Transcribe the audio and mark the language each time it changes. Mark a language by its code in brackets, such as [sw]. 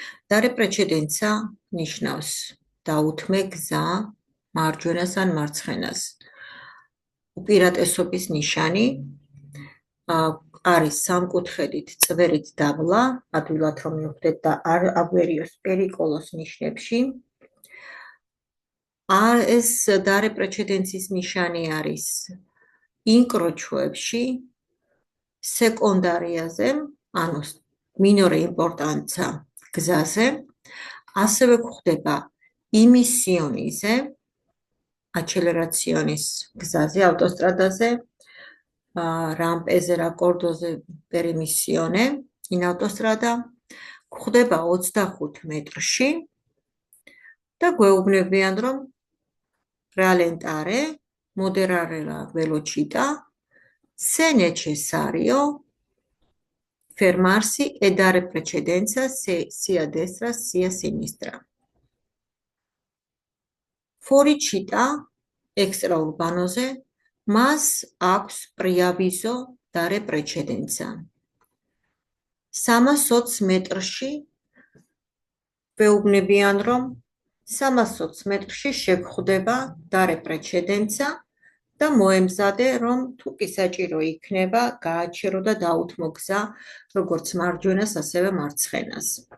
[it] Dare precedenza [ka] ნიშნავს დაუთმე გზა მარჯვენას ან მარცხენას. უპირატესობის ნიშანი არის სამკუთხედით წვერით დაბლა, ადვილად რომ მივხვდეთ და არ აგვერიოს პერიკოლოს ნიშნებში. ეს dare precedenza-ის ნიშანი არის ინკროჩოებში, სეკუნდარიაზე, ანუ მინორე იმპორტანცა გზაზე, ასევე გვხდება იმისიონიზე, acceleracionis გზაზე, ავტოსტრადაზე, rampeze, raccordoze [it] per emissione in autostrada, [ka] გვხდება 25 მეტრში და გვეუბნებიან, რომ [it] rallentare, moderare la velocità, se necessario fermarsi e dare precedenza sia a destra sia a sinistra. [ka] Fuoricità extraurbanoze mas აქვს [it] preavviso dare precedenza. [ka] 320 მეტრში ვეუბნებიან, რომ 320 მეტრში შეგხვდება dare precedenza და მოემზადე, რომ თუ კი საჭირო იქნება, გააჩერო და დაუთმო გზა, როგორც მარჯვენას, ასევე მარცხენას.